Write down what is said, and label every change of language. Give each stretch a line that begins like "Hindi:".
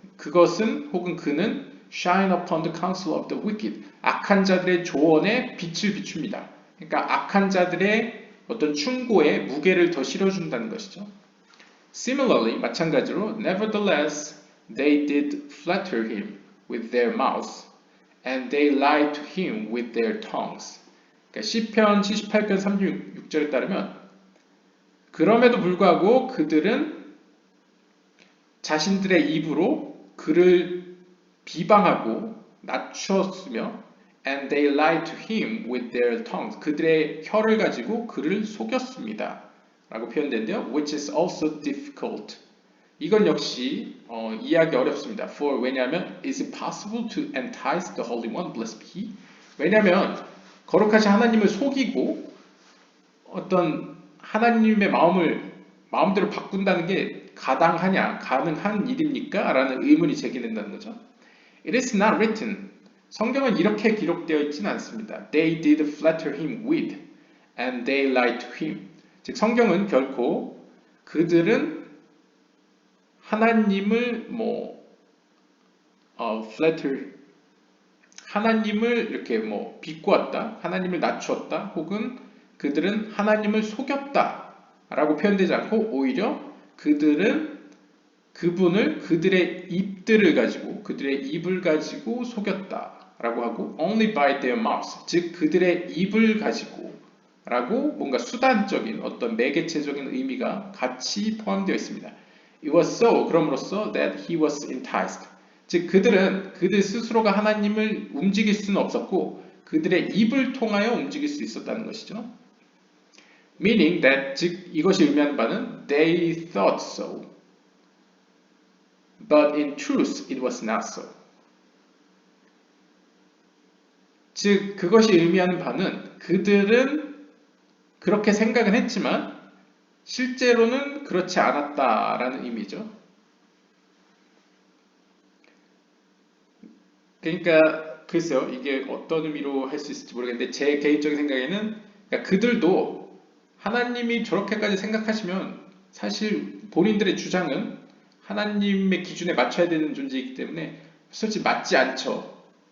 Korean: 그것은 혹은 그는
English: shine upon the counsel of the wicked.
Korean: 악한 자들의 조언에 빛을 비춥니다. 그러니까 악한 자들의 어떤 충고에 무게를 더 실어준다는 것이죠.
English: Similarly,
Korean: 마찬가지로
English: nevertheless they did flatter him with their mouths and they lied to him with their tongues.
Korean: 그러니까 시편 78편 36절에 따르면 그럼에도 불구하고 그들은 자신들의 입으로 그를 비방하고 낮추었으며
English: and they lied to him with their tongues.
Korean: 그들의 혀를 가지고 그를 속였습니다. 라고 표현되는데요.
English: which is also difficult.
Korean: 이건 역시 이해하기 어렵습니다.
English: For
Korean: 왜냐하면
English: is it possible to entice the Holy One, blessed be He?
Korean: 왜냐하면 거룩하신 하나님을 속이고 어떤 하나님의 마음대로 바꾼다는 게 가능한 일입니까? 라는 의문이 제기된다는 거죠.
English: It is not written.
Korean: 성경은 이렇게 기록되어 있지는 않습니다.
English: They did flatter him with, and they lied to him.
Korean: 즉 성경은 결코 그들은 하나님을 flatter, 하나님을 이렇게 비꼬았다, 하나님을 낮추었다, 혹은 그들은 하나님을 속였다 라고 표현되지 않고 오히려 그들은 그분을 그들의 입을 가지고 속였다 라고 하고
English: only by their mouths,
Korean: 즉 그들의 입을 가지고 라고 뭔가 수단적인 어떤 매개체적인 의미가 같이 포함되어 있습니다.
English: It was so,
Korean: 그럼으로써
English: that he was enticed.
Korean: 즉 그들 스스로가 하나님을 움직일 수는 없었고 그들의 입을 통하여 움직일 수 있었다는 것이죠.
English: Meaning that,
Korean: 즉 이것이 의미하는 바는
English: they thought so, but in truth it was not so.
Korean: 즉 그것이 의미하는 바는 그들은 그렇게 생각은 했지만 실제로는 그렇지 않았다라는 의미죠. 그러니까 글쎄요, 이게 어떤 의미로 할 수 있을지 모르겠는데 제 개인적인 생각에는 그러니까 그들도 하나님이 저렇게까지 생각하시면 사실 본인들의 주장은 하나님의 기준에 맞춰야 되는 존재이기 때문에 솔직히 맞지 않죠.